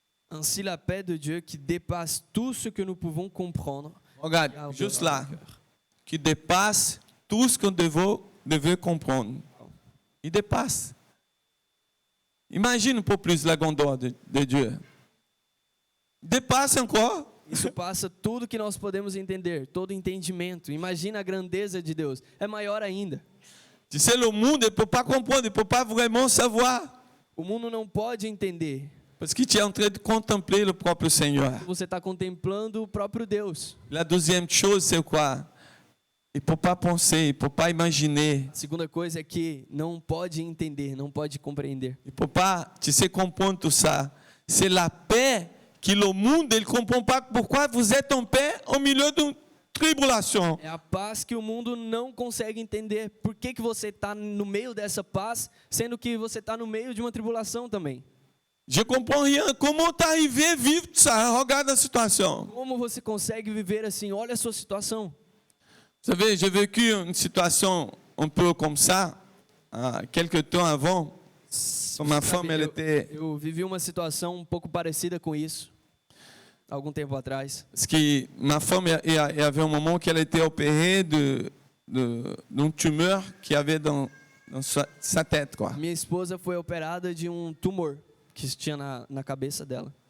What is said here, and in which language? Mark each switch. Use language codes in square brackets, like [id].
[fr] Ainsi la paix de Dieu qui dépasse tout ce que nous pouvons comprendre. Regarde, gardera juste nos là, cœurs. qui dépasse tout ce qu'on devait comprendre. Il dépasse. Imagine un peu plus la grandeur de Dieu. Dépasse encore. [pt] Isso passa tudo que nós podemos entender, todo entendimento. Imagina a grandeza de Deus. É maior ainda. [fr] Tu sais, le monde ne peut pas comprendre, il ne peut pas vraiment savoir. [pt] O mundo não pode entender. [fr] Parce que tu es en train de contempler le propre Seigneur. [pt] Você está contemplando o próprio Deus. [fr] La deuxième chose, c'est quoi? Il ne peut pas penser, il ne peut pas imaginer. [pt] A segunda coisa é que não pode entender, não pode compreender. [fr] Il ne peut pas, tu sais, comprendre tout ça. C'est la paix que le monde ne comprend pas. Pourquoi vous êtes en paix au milieu d'une tribulation? [pt] É a paz que o mundo não consegue entender. Por que você está no meio dessa paz, sendo que você está no meio de uma tribulação também? [fr] Je ne comprends rien. Comment t'arrives à vivre ça? Regarde la situation. [pt] Como você consegue viver assim? Olha a sua situação. [fr] Vous savez, j'ai vécu une situation un peu comme ça, quelques temps avant. Ma femme, elle était... [pt] Eu vivi uma situação um pouco parecida com isso, algum tempo atrás. [fr] Parce que ma femme, il y avait un moment qu'elle était opérée d'une tumeur qu'il y avait dans sa tête, quoi. [pt] Minha esposa foi operada de um tumor que tinha na cabeça dela.